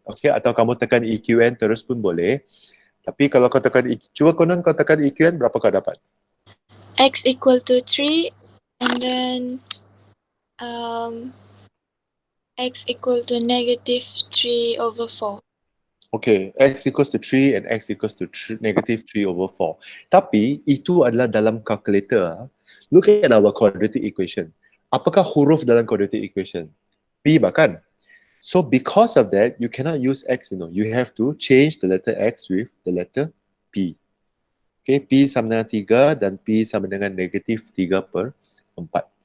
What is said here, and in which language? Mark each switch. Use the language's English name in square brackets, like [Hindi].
[Malay] Okay, atau kamu tekan EQN terus pun boleh. Tapi kalau kau tekan, cuba konon kau tekan EQN, berapa kau dapat? [English] X equal to 3 and then X equal to negative 3 over 4. Okay, X equals to 3 and X equals to negative 3 over 4. [Malay] Tapi itu adalah dalam calculator. [English] Look at our quadratic equation. [Malay] Apakah huruf dalam [English] quadratic equation? P bahkan. So because of that, you cannot use X, you have to change the letter X with the letter P. [Malay] Okay, P sama dengan 3 dan P sama dengan negatif 3 per 4.